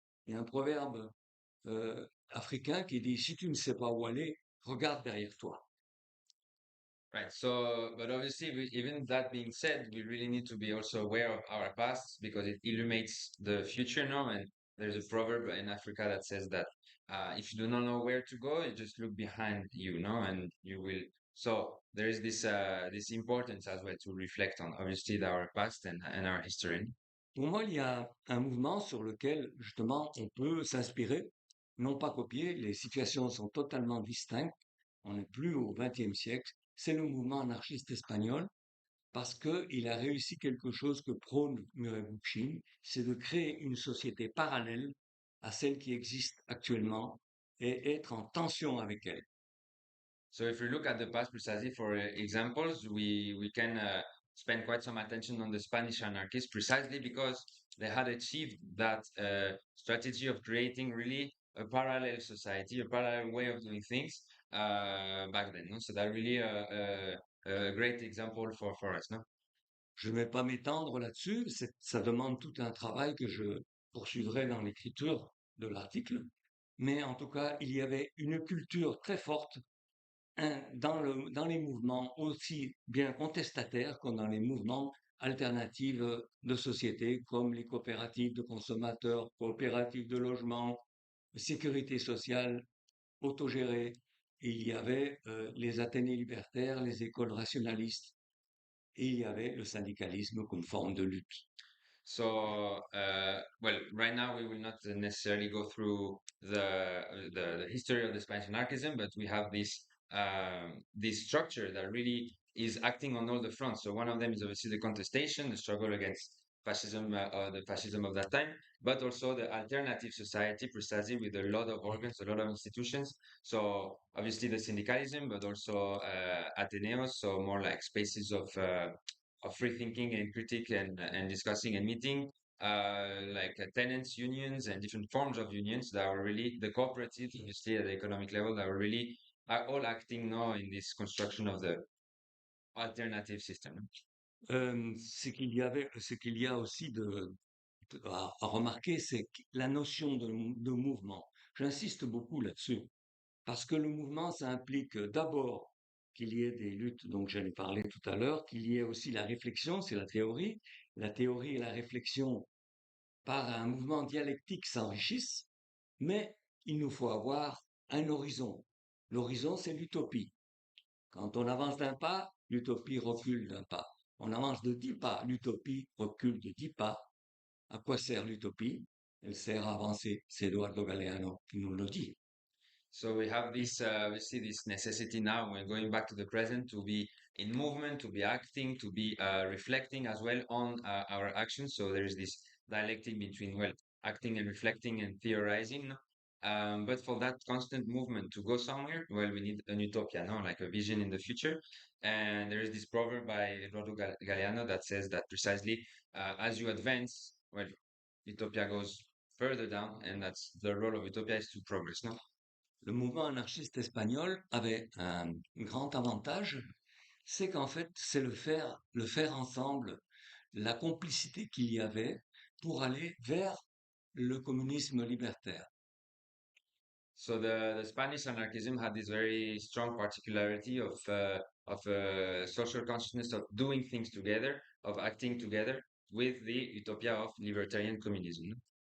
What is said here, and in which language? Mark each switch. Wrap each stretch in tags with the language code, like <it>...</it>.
<fr>Il y a un proverbe africain qui dit, si tu ne sais pas où aller, regarde derrière toi.</fr> <en>Right. So, but obviously, even that being said, we really need to be also aware of our past because it illuminates the future now. And there's a proverb in Africa that says that if you do not know where to go, you just look behind you, no, and you will. So there is this importance as well to reflect on obviously our past and our history.</en> <fr>Pour moi, il y a un mouvement sur lequel, justement, on peut s'inspirer, non pas copier, les situations sont totalement distinctes, on n'est plus au XXe siècle, c'est le mouvement anarchiste espagnol, parce qu'il a réussi quelque chose que prône Murray Bookchin, c'est de créer une société parallèle à celle qui existe actuellement et être en tension avec elle.</fr> <en>So if we look at the past precisely for examples, we can spend quite some attention on the Spanish anarchists precisely because they had achieved that strategy of creating really a parallel society, a parallel way of doing things back then. No? So that really a great example for us. No?</en> <fr>Je ne vais pas m'étendre là-dessus, ça demande tout un travail que je poursuivrai dans l'écriture de l'article, mais en tout cas, il y avait une culture très forte dans les mouvements aussi bien contestataires que dans les mouvements alternatifs de société, comme les coopératives de consommateurs, coopératives de logement, sécurité sociale, autogérée. Il y avait les Athénées libertaires, les écoles rationalistes, et il y avait le syndicalisme comme forme de lutte.</fr> <en>So, well, right now we will not necessarily go through the history of the Spanish anarchism, but we have this structure that really is acting on all the fronts. So one of them is obviously the contestation, the struggle against fascism, the fascism of that time, but also the alternative society, precisely with a lot of organs, a lot of institutions. So obviously the syndicalism, but also Ateneos, so more like spaces of free thinking and critique and discussing and meeting, like tenants unions and different forms of unions that are really the cooperatives, obviously at the economic level, that are all acting now in this construction of the alternative system.</en> <fr>Ce qu'il y a aussi à remarquer, c'est la notion de mouvement. J'insiste beaucoup là-dessus, parce que le mouvement, ça implique d'abord qu'il y ait des luttes, dont j'allais parler tout à l'heure, qu'il y ait aussi la réflexion, c'est la théorie et la réflexion par un mouvement dialectique s'enrichissent, mais il nous faut avoir un horizon. L'horizon, c'est l'utopie. Quand on avance d'un pas, l'utopie recule d'un pas. On avance de 10 pas. L'utopie recule de 10 pas. À quoi sert l'utopie? Elle sert à avancer. C'est Eduardo Galeano qui nous le dit.</fr> <en>So we have this, we see this necessity now when going back to the present to be in movement, to be acting, to be reflecting as well on our actions. So there is this dialectic between, well, acting and reflecting and theorizing. No? But for that constant movement to go somewhere, well, we need an utopia, no? Like a vision in the future. And there is this proverb by Eduardo Galeano that says that precisely as you advance, well, utopia goes further down, and that's the role of utopia is to progress, no?</en> <fr>Le mouvement anarchiste espagnol avait un grand avantage, c'est qu'en fait, c'est le faire ensemble, la complicité qu'il y avait pour aller vers le communisme libertaire.</fr> <en>So the Spanish anarchism had this very strong particularity of social consciousness of doing things together, of acting together with the utopia of libertarian communism.</en>